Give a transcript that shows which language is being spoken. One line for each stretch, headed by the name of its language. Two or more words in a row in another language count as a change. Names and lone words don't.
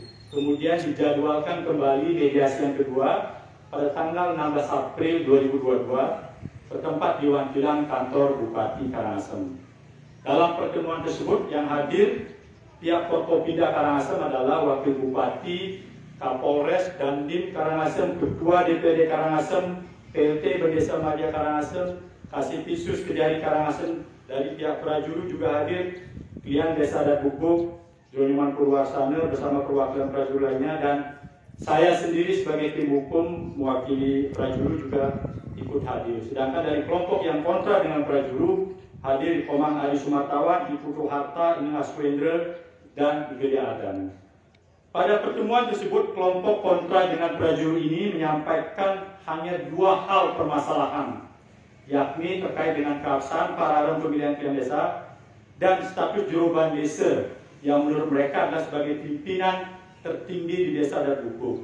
Indonesian: Kemudian dijadwalkan kembali mediasi yang kedua pada tanggal 16 April 2022 bertempat di Wantilan kantor Bupati Karangasem. Dalam pertemuan tersebut yang hadir pihak Forkopimda Karangasem adalah Wakil Bupati, Kapolres, Dandim Karangasem, Ketua DPD Karangasem, PLT Berdesa Madya Karangasem, Kasipinsus Kedari Karangasem dari pihak Prajuru juga hadir, Klian Desa Adat Bukuk, Joniman Purwarsana bersama perwakilan Prajuru lainnya, dan saya sendiri sebagai tim hukum mewakili Prajuru juga ikut hadir. Sedangkan dari kelompok yang kontra dengan Prajuru hadir Komang Adi Sumartawan, Iputu Harta, Ina Aswendra, dan Gede Adan. Pada pertemuan tersebut, kelompok kontra dengan Prajuru ini menyampaikan hanya dua hal permasalahan, yakni terkait dengan keabsahan paralel pemilihan pilihan desa dan status Juruban Desa yang menurut mereka adalah sebagai pimpinan tertinggi di Desa Adat Bukuk.